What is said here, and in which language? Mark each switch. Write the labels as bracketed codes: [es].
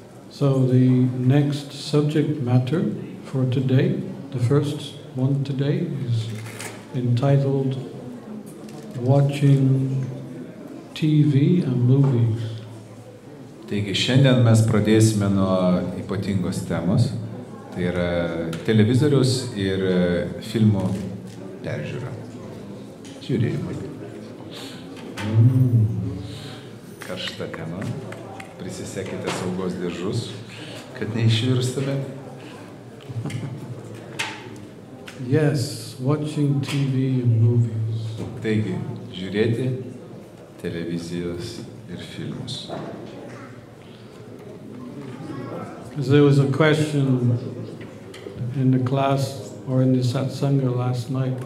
[en] So the next subject matter for today, the first one today, is entitled Watching TV and Movies. [lt] Taigi šiandien mes pradėsime nuo ypatingos temos, tai yra televizorius ir filmų peržiūra, žiūrėjimai. Karšta tema, prisisekite saugos diržus, kad neišvirstume. [en] Yes, watching TV and movies. [lt] Taigi, žiūrėti televizijos ir filmus. [en] There was a question in the class or in the satsanga last night.